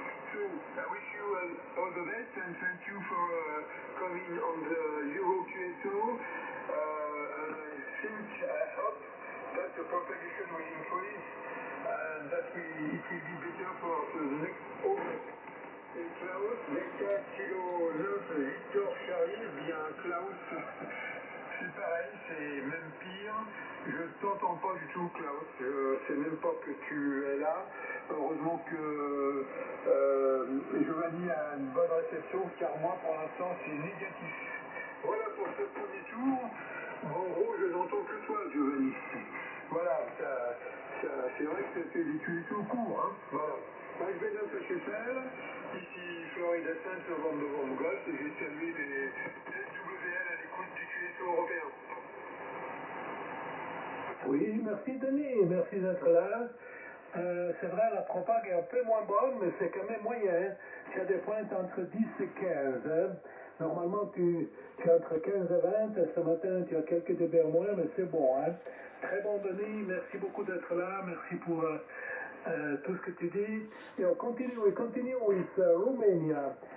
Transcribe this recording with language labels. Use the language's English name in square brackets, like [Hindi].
[English] So, I wish you all the best and thank you for coming on the Euro QSO. And I hope that the propagation will increase and that it will be better for the next order. [French] Et Klaus, Delta Kilo 9, Victor Charlie, bien Klaus, c'est pareil, c'est même pire. Je t'entends pas du tout, Klaus. Je sais même pas que tu es là. Heureusement que Giovanni a une bonne réception, car moi, pour l'instant, c'est négatif. Voilà pour ce premier tour. En gros, je n'entends que toi, Giovanni. Voilà, c'est vrai que tu es tout court, hein. Voilà. Mike Bennett HFL, ici Florida 5 novembre Golf, et j'ai salué les SWL à l'écoute du QSO européen. Oui, merci Denis, merci d'être là. C'est vrai, la propag est un peu moins bonne, mais c'est quand même moyen. Tu as des pointes entre 10 et 15. Hein. Normalement, tu es entre 15 et 20. Ce matin, tu as quelques débats moins, mais c'est bon. Hein. Très bon Denis, merci beaucoup d'être là, merci pour tout ce que tu dis. Et on continue [English] with Romania.